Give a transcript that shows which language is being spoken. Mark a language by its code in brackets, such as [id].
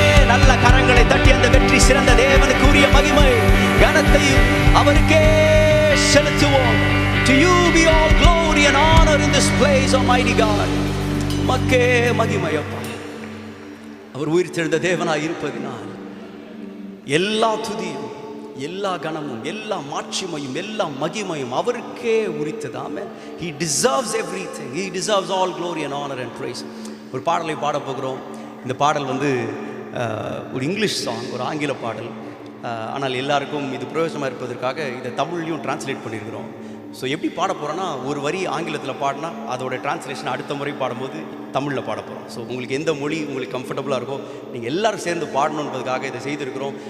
[ta] நல்ல கரங்களை தட்டி அந்த வெற்றி சிறந்த தேவனுக்குரிய மகிமை கனத்தையும் அவருக்கே செலுத்துவோம். [en] To you be all glory and honor in this place, Almighty God. [ta] மக்கே மகிமை அப்பா. அவர் உயிர்த்தெழுந்த தேவனாய் இருப்பதினால் எல்லா துதியும், எல்லா கனமும், எல்லா மாட்சிமையும், எல்லா மகிமையும் அவருக்கே உரித்தது. ஆமென். [en] He deserves everything. He deserves all glory and honor and praise. [ta] ஒரு பாடலை பாட போகிறோம். இந்த பாடல் வந்து ஒரு இங்கிலீஷ் சாங், ஒரு ஆங்கில பாடல். ஆனால் எல்லாருக்கும் இது பிரயோஜனமாக இருப்பதற்காக இதை தமிழ்லையும் டிரான்ஸ்லேட் பண்ணியிருக்கிறோம். ஸோ எப்படி பாட போகிறோன்னா, ஒரு வரி ஆங்கிலத்தில் பாடினா அதோட டிரான்ஸ்லேஷன் அடுத்த முறை பாடும்போது தமிழில் பாட போகிறோம். ஸோ உங்களுக்கு எந்த மொழி உங்களுக்கு கம்ஃபர்டபுளாக இருக்கோ நீங்கள் எல்லோரும் சேர்ந்து பாடணுன்றதுக்காக இதை செய்திருக்கிறோம்.